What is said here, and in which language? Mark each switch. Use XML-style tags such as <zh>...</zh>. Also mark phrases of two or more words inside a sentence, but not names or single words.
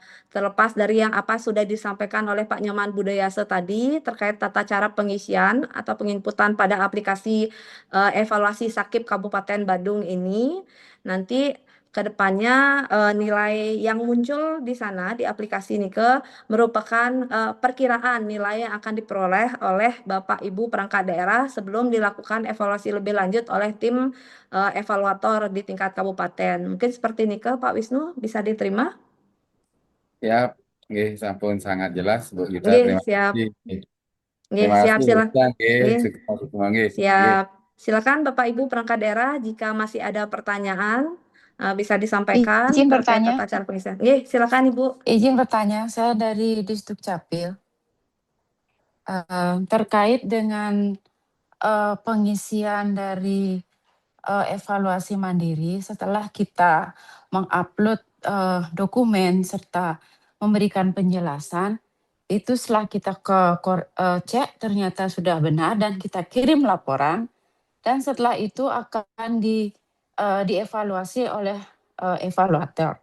<id>Terlepas dari yang apa sudah disampaikan oleh Pak Nyoman Budayase tadi terkait tata cara pengisian atau penginputan pada aplikasi evaluasi Sakip Kabupaten Badung ini, nanti ke depannya nilai yang muncul di sana di aplikasi Nike merupakan perkiraan nilai yang akan diperoleh oleh Bapak Ibu perangkat daerah sebelum dilakukan evaluasi lebih lanjut oleh tim evaluator di tingkat kabupaten. Mungkin seperti Nike, Pak Wisnu, bisa diterima? Ya,</id> <ban>nggih, sampun</ban> <id>sangat jelas Bu Gita. Nggih, Terima siap. kasih. Nggih, Terima siap kasih Bu Gita. Nggih, Nggih, sukses nggih. Nggih. siap. Silakan Bapak Ibu perangkat daerah jika masih ada pertanyaan bisa disampaikan Izin terkait bertanya, tata cara pengisian. Nggih, silakan Ibu. saya dari Disduk Capil. Terkait dengan pengisian dari evaluasi mandiri setelah kita mengupload dokumen serta memberikan penjelasan, itu setelah kita cek ternyata sudah benar dan kita kirim laporan, dan setelah itu akan dievaluasi oleh evaluator.</id>